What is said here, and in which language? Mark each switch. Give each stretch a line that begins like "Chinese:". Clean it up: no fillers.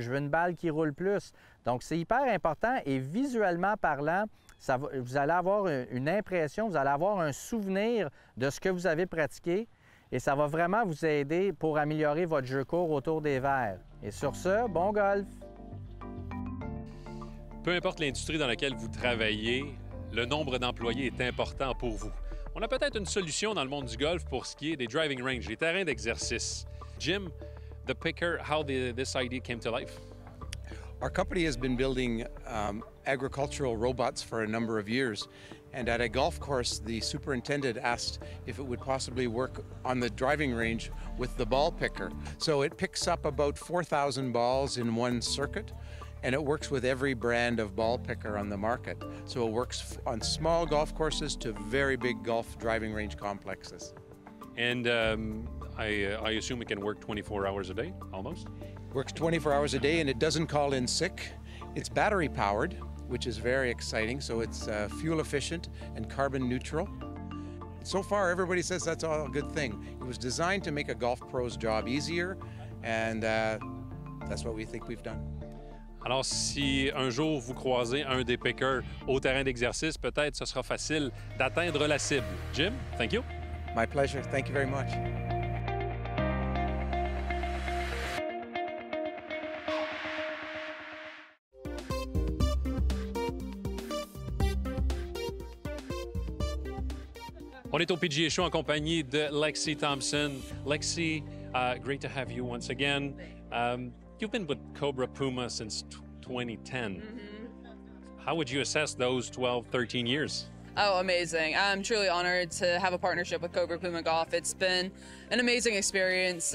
French: Je veux une balle qui roule plus. Donc, c'est hyper important et visuellement parlant, vous allez avoir une impression, vous allez avoir un souvenir de ce que vous avez pratiqué et ça va vraiment vous aider pour améliorer votre jeu court autour des verres. Et sur ce, bon golf! Peu importe l'industrie dans laquelle vous travaillez, le nombre d'employés est important pour vous. On a peut-être une solution dans le monde du golf pour ce qui est des driving ranges, les terrains d'exercice.
English: Jim, the picker, how this idea came to life? Our company has been building agricultural robots for a number of years, and at a golf course, the superintendent asked if it would possibly work on the driving range with the ball picker. So it picks up about 4,000 balls in one circuit, and it works with every brand of ball picker on the market. So it works on small golf courses to very big golf driving range complexes. And I assume it can work 24 hours a day, almost? Works 24 hours a day, and it doesn't call in sick. It's battery powered, which is very exciting. So it's fuel efficient and carbon neutral. So far, everybody says that's all a good thing. It was designed to make a golf pro's job easier, and that's what we think we've done.
French: Alors, si un jour vous croisez un des pickers au terrain d'exercice, peut-être ce sera facile d'atteindre la cible.
English: Jim, thank you. My pleasure. Thank you very much.
French: On est au PGA Show en compagnie de Lexi Thompson.
English: Lexi, great to have you once again. You've been with Cobra Puma since 2010. How would you assess those 12, 13 years? Oh, amazing. I'm truly honored to have a partnership with Cobra Puma Golf. It's been an amazing experience.